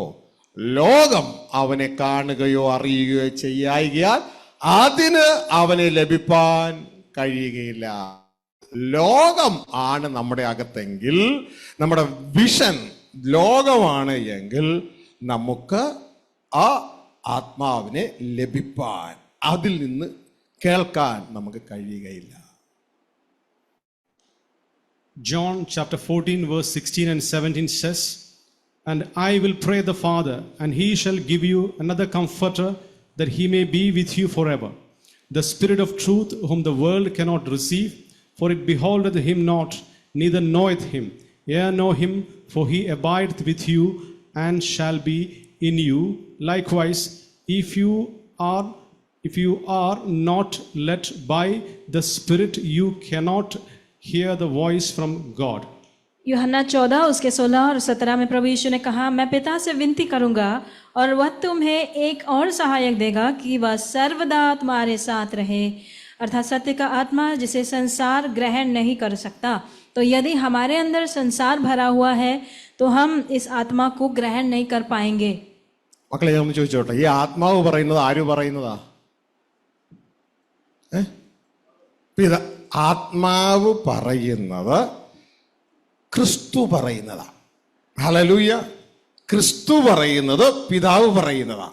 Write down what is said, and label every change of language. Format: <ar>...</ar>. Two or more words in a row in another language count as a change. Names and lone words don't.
<ml>ലോകം അവനെ കാണുകയോ അറിയുകയോ ചെയ്യായികയാൽ അതിന് അവനെ ലഭിപ്പാൻ കഴിയുകയില്ല. ലോകം ആണ് നമ്മുടെ അകത്തെങ്കിൽ, നമ്മുടെ വിഷൻ ലോകമാണ് എങ്കിൽ നമുക്ക് ആ ആത്മാവിനെ ലഭിപ്പാൻ, അതിൽ നിന്ന് കേൾക്കാൻ നമുക്ക് കഴിയുകയില്ല.</ml> <en>John chapter 14 verse 16 and 17 says, "And I will pray the Father, and he shall give you another comforter, that he may be with you forever. The Spirit of truth, whom the world cannot receive, for it beholdeth him not, neither knoweth him. Ye know him, for he abideth with you, and shall be in you. Likewise, if you are not led by the Spirit, you cannot hear the voice from God."</en> <hi>यूहन्ना 14 उसके 16 और 17 में प्रभु यीशु ने कहा, मैं पिता से विनती करूंगा और वह तुम्हें एक और सहायक देगा कि वह सर्वदा तुम्हारे साथ रहे, अर्थात सत्य का आत्मा जिसे संसार ग्रहण नहीं कर सकता. तो यदि हमारे अंदर संसार भरा हुआ है तो हम इस आत्मा को ग्रहण नहीं कर पाएंगे.</hi> <ml>മക്കളെ, ഞാൻ ചോദിച്ചോട്ടെ, ഈ ആത്മാവ് പറയുന്നത് ആര് പറയുന്നതാ? ആത്മാവ് പറയുന്നത് ക്രിസ്തു പറയുന്നതാ. ഹല്ലേലൂയ. ക്രിസ്തു പറയുന്നത് പിതാവ് പറയുന്നതാ.</ml>